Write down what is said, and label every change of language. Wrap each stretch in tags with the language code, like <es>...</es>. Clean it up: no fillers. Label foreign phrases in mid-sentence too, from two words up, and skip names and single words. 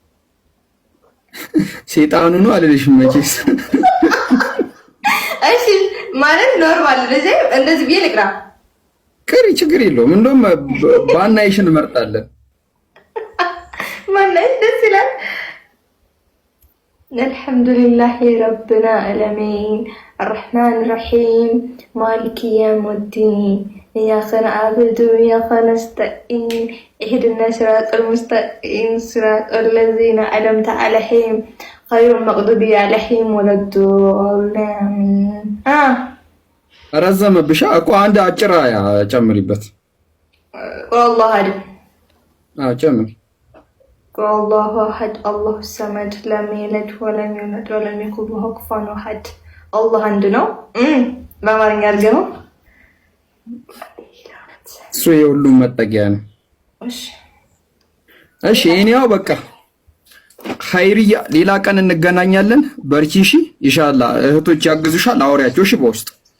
<am>ሴጣኑ ነው አልልሽም መቼስ። እሺ ማለት ኖርማል እንደዚህ ብዬ ልቅራ። ቅሪ፣ ችግር የለውም። እንደውም ባናይሽን እንመርጣለን። ማናይሽ ደስ ይላል።</am> <ar>الحمد لله رب العالمين الرحمن الرحيم مالك يوم الدين إياك نعبد وإياك نستعين اهدنا الصراط المستقيم صراط الذين أنعمت عليهم غير المغضوب عليهم ولا الضالين</ar> <am>ረዘመብሽ እኮ አንድ አጭር አያ ጨምሪበት።</am> <ar>والله አድ</ar> <am>ጨምሪ።</am> <ar>والله أحد الله الصمد لم يلد ولم يولد ولم يكن له كفوا أحد الله</ar> <am>አንድ ነው። በአማርኛ አድርገው እሱ የሁሉም መጠጊያ ነው። እሺ እኔው በቃ ኸይርያ ሌላ ቀን እንገናኛለን። በርቺ እሺ። ኢንሻአላህ እህቶች ያግዙሻል። አውሪያቸው እሺ በውስጥ።</am>